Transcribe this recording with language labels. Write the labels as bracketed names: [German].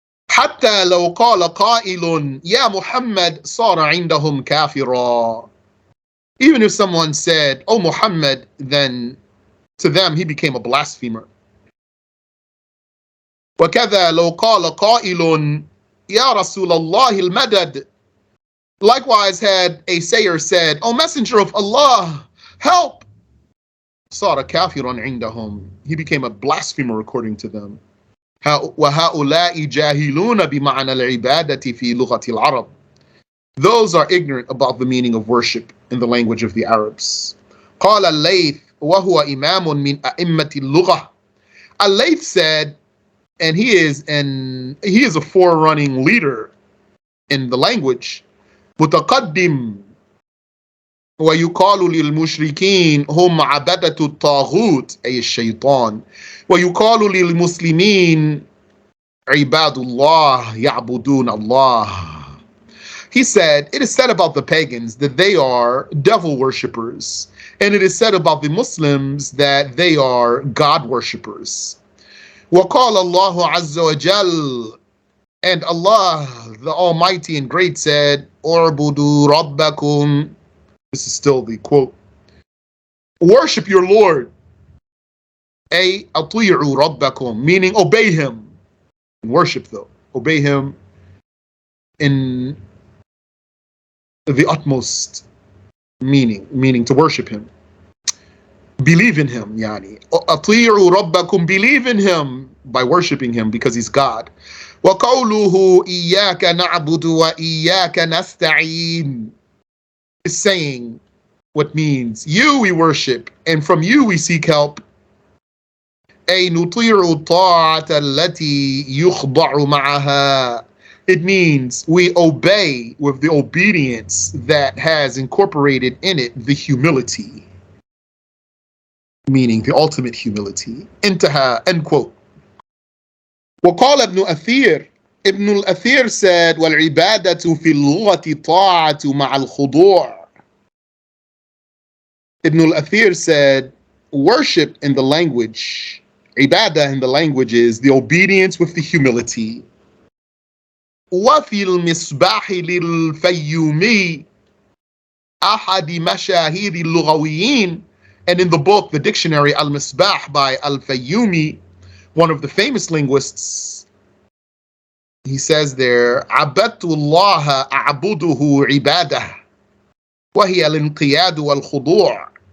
[Arabic] حتى لو قال قائل يا محمد صار عندهم كافرا. [English] Even if someone said, oh Muhammad, then to them he became a blasphemer. [Arabic] وكذا لو قال قائل يا رسول الله المدد. [English] Likewise, had a sayer said, O Messenger of Allah, help. [Arabic] صار كافرا عندهم. [English] He became a blasphemer according to them. [Arabic] وهؤلاء جاهلون بمعنى العبادة في لغة العرب. [English] Those are ignorant about the meaning of worship in the language of the Arabs. [Arabic] قال الليث وهو إمام من أئمة اللغة. [English] Al-Layth said, and he is a forerunning leader in the language. [Arabic] متقدم ويقال للمشركين هم عبدة الطاغوت أي الشيطان ويقال للمسلمين عباد الله يعبدون الله. [English] He said, it is said about the pagans that they are devil worshippers, and it is said about the Muslims that they are God worshippers. [Arabic] وقال الله عز وجل, [English] and Allah, the Almighty and Great, said, [Arabic] اعبدوا ربكم. [English] This is still the quote. Worship your Lord. [Arabic] أي أطيعوا ربكم, [English] meaning obey him. Worship though, obey him in the utmost meaning to worship him. Believe in him, yani. [Arabic] أطيعوا ربكم, [English] believe in him by worshiping him because he's God. [Arabic] وقوله إياك نعبد وإياك نستعين [English] is saying what means you we worship and from you we seek help. [Arabic] أي نطيع الطاعة التي يخضع معها. [English] It means we obey with the obedience that has incorporated in it the humility, meaning the ultimate humility. انتهى, end quote. [Arabic] وقال ابن أثير, [English] Ibn al-Athir said, [Arabic] والعبادة في اللغة طاعة مع الخضوع. [English] Ibn al-Athir said, worship in the language, ibadah in the language is the obedience with the humility. [Arabic] وفي المصباح للفيومي أحد مشاهير اللغويين, [English] and in the book, the dictionary Al-Misbah by Al-Fayyumi, one of the famous linguists, he says there, [Arabic] عبدت الله أعبده عبادة وهي الانقياد والخضوع.